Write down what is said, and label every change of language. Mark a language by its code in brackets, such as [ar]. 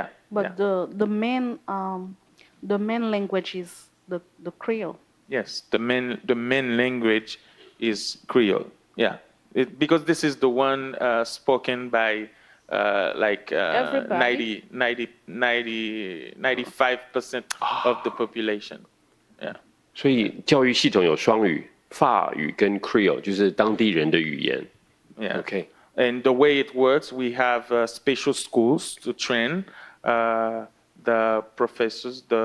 [en] But the main language is the Creole. Yes, the main language is Creole. Yeah, because this is the one spoken by 95% of the population. Yeah. [zh] 所以教育系统有双语，法语跟 Creole 就是当地人的语言。 [en] Yeah. Okay. And the way it works, we have special schools to train the professors.